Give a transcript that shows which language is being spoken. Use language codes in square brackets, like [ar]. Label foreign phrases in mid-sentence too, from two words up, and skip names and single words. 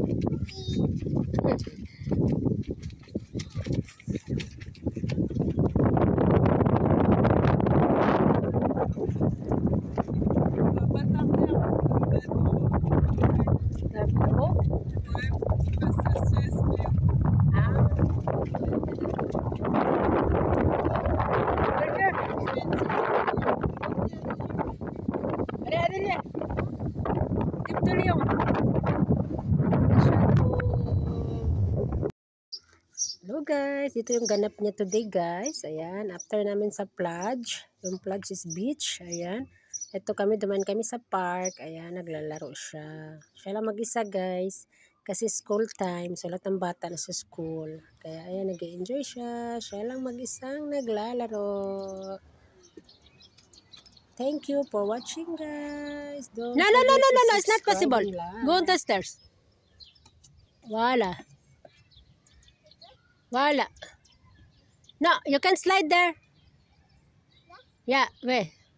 [fr] On va pas tarder le bateau. Oh. Ouais, pour qu'il fasse sa sieste. Ah. Allez, Adelia. [tl] Tip tuloy yung. [en] Hello guys, [tl] ito yung ganap niya [en] today guys. [tl] Ayan, after namin sa plage. Yung plage [en] is beach. [tl] Ayan. Ito kami, duman kami sa park. Ayan, naglalaro siya. Siya lang mag-isa guys. Kasi [en] school time. [tl] So, lahat ng bata na sa school. Kaya ayan, nag-enjoy siya. Siya lang mag-isang naglalaro. [en] Thank you for watching guys. Don't No, it's not possible. Go on the stairs. [tl] Wala. Wala. [en] No, you can slide there. Yeah, wait.